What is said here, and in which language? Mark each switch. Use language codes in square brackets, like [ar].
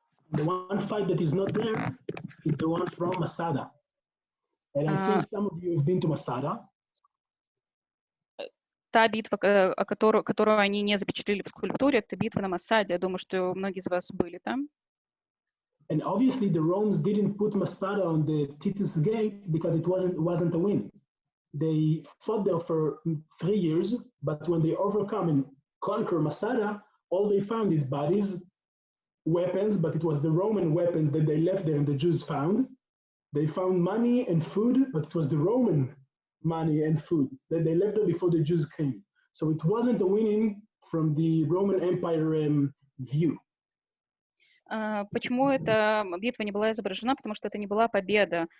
[en] The one fight that is not there is the one from Masada. And I think some of you have been to Masada. [ru] Та битва, которую они не запечатлели в скульптуре, это битва на Масаде. Я думаю, что многие из вас были там. [en] And obviously the Romans didn't put Masada on the Titus Gate because it wasn't a win. They fought there for 3 years, but when they overcome and conquer Masada, all they found is bodies, weapons, but it was the Roman weapons that they left there and the Jews found. They found money and food, but it was the Roman money and food that they left there before the Jews came. So it wasn't a winning from the Roman Empire view. [ru] Почему эта битва не была изображена? Потому что это не была победа.